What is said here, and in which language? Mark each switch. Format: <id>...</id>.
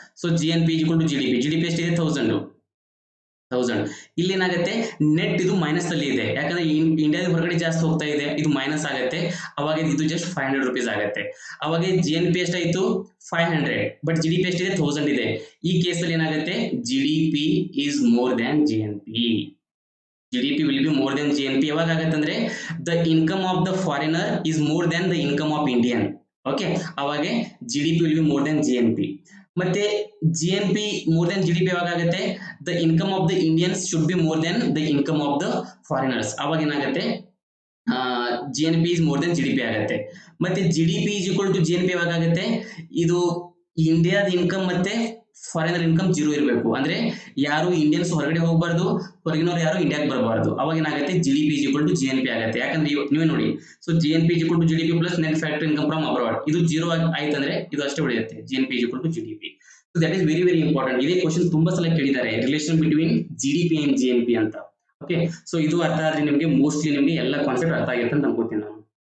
<en>so GNP is equal to GDP</en> <kn>ಎಷ್ಟಿದೆ 1000. ಇಲ್ಲಿ ಏನಾಗುತ್ತೆ ನೆಟ್ ಇದು ಮೈನಸ್ ಅಲ್ಲಿ ಇದೆ, ಯಾಕಂದ್ರೆ ಇಂಡಿಯಾದ ಹೊರಗಡೆ ಜಾಸ್ತಿ ಹೋಗ್ತಾ ಇದೆ, ಇದು ಮೈನಸ್ ಆಗುತ್ತೆ. ಅವಾಗ ಇದು ಜಸ್ಟ್ 500 rupees ಆಗುತ್ತೆ. ಅವಾಗ GNP ಎಷ್ಟಾಯ್ತು 500, ಬಟ್ GDP ಎಷ್ಟಿದೆ 1000 ಇದೆ. ಈ ಕೇಸಲ್ಲಿ ಏನಾಗುತ್ತೆ</kn> <en>GDP is more than GNP. GDP will be more than GNP.</en> <kn>ಯಾವಾಗ ಆಗತ್ತಂದ್ರೆ</kn> <en>the income of the foreigner is more than the income of Indian. Okay,</en> <kn>ಅವಾಗ</kn> <en>GDP will be more than GNP.</en> <kn>ಮತ್ತೆ</kn> <en>GNP more than GDP</en> <kn>ಯಾವಾಗ ಆಗುತ್ತೆ</kn> <en>the income of the Indians should be more than the income of the foreigners.</en> <kn>ಅವಾಗ ಏನಾಗುತ್ತೆ</kn> <en>GNP is more than GDP</en> <kn>ಆಗುತ್ತೆ. ಮತ್ತೆ</kn> <en>GDP is equal to GNP</en> <kn>ಯಾವಾಗ ಆಗುತ್ತೆ, ಇದು ಇಂಡಿಯಾದ ಇನ್ಕಮ್ ಮತ್ತೆ ಫಾರಿನರ್ ಇನ್ಕಮ್ ಜೀರೋ ಇರಬೇಕು. ಅಂದ್ರೆ ಯಾರು ಇಂಡಿಯನ್ಸ್ ಹೊರಗಡೆ ಹೋಗಬಾರ್ದು, ಹೊರಗಿನವ್ರು ಯಾರು ಇಂಡಿಯಾಗೆ ಬರಬಾರ್ದು. ಅವಾಗ ಏನಾಗುತ್ತೆ</kn> <en>GDP is equal to GNP</en> <kn>ಆಗುತ್ತೆ. ಯಾಕಂದ್ರೆ ನೀವೇ ನೋಡಿ,</kn> <en>so GNP is equal to GDP plus net factor income from abroad,</en> <kn>ಇದು ಜೀರೋ ಆಯ್ತಂದ್ರೆ ಇದು ಅಷ್ಟೇ ಉಳಿಯುತ್ತೆ,</kn> <en>GNP is equal to GDP. So that is very very important.</en> <kn>ಇದೇ ಕ್ವಶನ್ ತುಂಬಾ ಸಲ ಕೇಳಿದ್ದಾರೆ,</kn> <en>Relation between GDP and GNP ಅಂತ.</en> <kn>ಓಕೆ, ಸೊ ಇದು ಅರ್ಥ ಆದ್ರೆ ನಿಮಗೆ ಮೋಸ್ಟ್ಲಿ ನಿಮಗೆ ಎಲ್ಲ ಕಾನ್ಸೆಪ್ಟ್ ಅರ್ಥ ಆಗುತ್ತೆ ಅಂತ ಅನ್ಕೋತೀನಿ ನಾನು.</kn>